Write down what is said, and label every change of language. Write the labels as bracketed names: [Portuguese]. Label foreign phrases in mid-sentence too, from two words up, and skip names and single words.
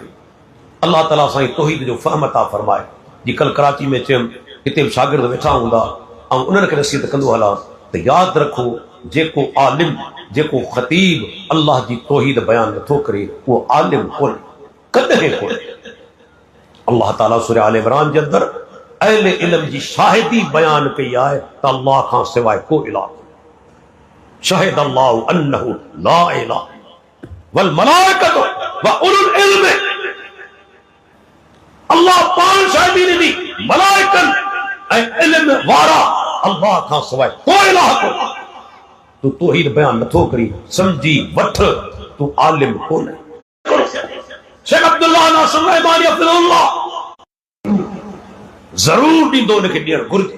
[Sindhi] अल्लाह ताला असां तौहीद जो फ़हम अता फरमाए। जी कल कराची में चयमि हिते बि शागिर्द वेठा हूंदा ऐं उन्हनि खे नसीहत कंदो हलां त यादि रखो जेको आलिम जेको ख़तीब अल्लाह जी तौहीद बयान नथो करे उहो आलिम कोन्हे, कॾहिं कोन्हे। अल्लाह ताला सूरह आल इमरान जे अंदरि अहले इल्म जी शाहिदी बयान कई आहे त अल्लाह खां सवाइ को इलाह कोन्हे। [Arabic] شهد الله أنه لا إله والملائكة وأولو العلم. [Sindhi] अल्लाह पान शाहिदी ॾिनी, मलाइकन ऐं इल्म वारा अल्लाह खां सवाइ को इलाह कोन्हे। तू तौहीद बयान नथो करी, समझी वठ तू आलिम कोन्हे। शेख अब्दुल्लाह नासिर रहमानी अफ़ज़लुल्लाह ज़रूर ॾींदो उनखे ॾियणु घुरिजे।